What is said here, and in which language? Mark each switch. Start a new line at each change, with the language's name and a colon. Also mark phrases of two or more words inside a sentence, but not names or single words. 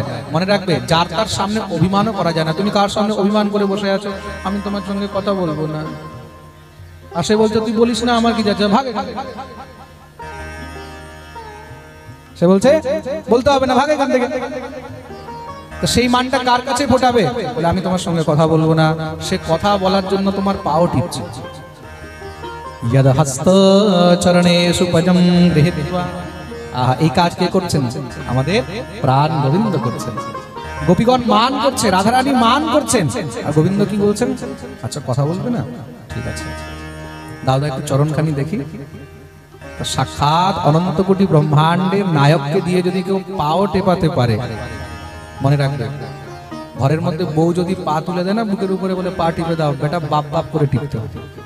Bangla: মনে রাখবে, যার তার সামনে অভিমানও করা যায় না। তুমি কার সামনে অভিমান করে বসে আছো, আমি তোমার সঙ্গে কথা বলবো না, আর সে বলছে তুই বলিস না, আমার কি যাচ্ছে, ভাগে। সে বলছে বলতে হবে না, ভাগে এখান থেকে। তো সেই মানটা কার কাছে ফোটাবে? বলে আমি তোমার সঙ্গে কথা বলবো না। সে কথা বলার জন্য তোমার পাও টিপছে।
Sanskrit: यद हस्त चरणेषु पजं गृहीत्वा,
Bangla: আহা, এই কাজ কে করছেন? আমাদের প্রাণ গোবিন্দ করছেন। গোপীগণ মান করছে, রাধারানী মান করছেন, আর গোবিন্দ কি বলছেন? আচ্ছা কথা বলবে না, ঠিক আছে দাদা একটু চরণখানি দেখি। সাক্ষাৎ অনন্ত কোটি ব্রহ্মাণ্ডের নায়ককে দিয়ে যদি কেউ পাও টেপাতে পারে, মনে রাখবে, ঘরের মধ্যে বউ যদি পা তুলে দেয় না বুকের উপরে, বলে পা টিপে দাও বেটা, বাপ বাপ করে টিপতে হবে।